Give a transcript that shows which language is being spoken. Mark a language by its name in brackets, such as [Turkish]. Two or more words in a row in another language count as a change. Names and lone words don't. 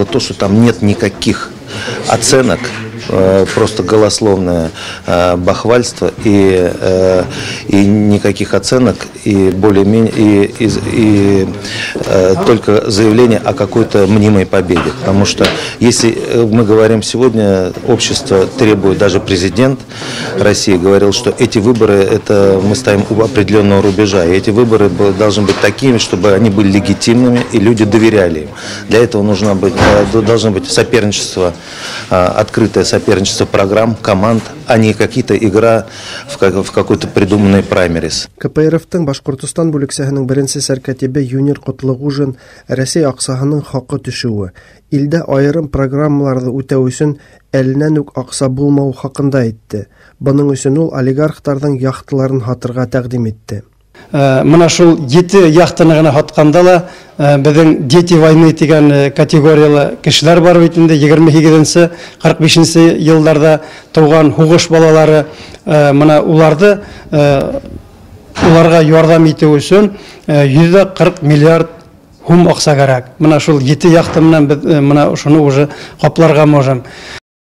[Russian] то, что там нет никаких оценок, просто голословное бахвальство и никаких оценок и более-менее и только заявление о какой-то мнимой победе, потому что если мы говорим сегодня, общество требует, даже президент России говорил, что эти выборы это мы ставим у определенного рубежа, и эти выборы должны быть такими, чтобы они были легитимными и люди доверяли им. Для этого должно быть соперничество, открытое соперничество программ, команд, а не какие-то игра в какой-то придуманный праймерис. [Bashkir] КПРФ-тың Башкортостан бүлексәһенең беренче сәркәтибе Юнир Котлыгужин Россия аксаһының хакы төшүе, илдә айрым программаларны үтәү өчен әленнән үк акса булмау хакында әйтте. Буның өчен ул олигархларның яхталарын хатырга тәкъдим итте. Мына шул 7 яхтаны гына хатканда ла безнең [Russian] дети войны [Bashkir] дигән категориялы кешеләр бар бит инде 22-нче 45-нче елларда туган хугыш балалары, мына уларга ярдәм итү өчен 140 миллиард акса кирәк. Мына шул 7 яхты менән без мына шуны уже капларга можем.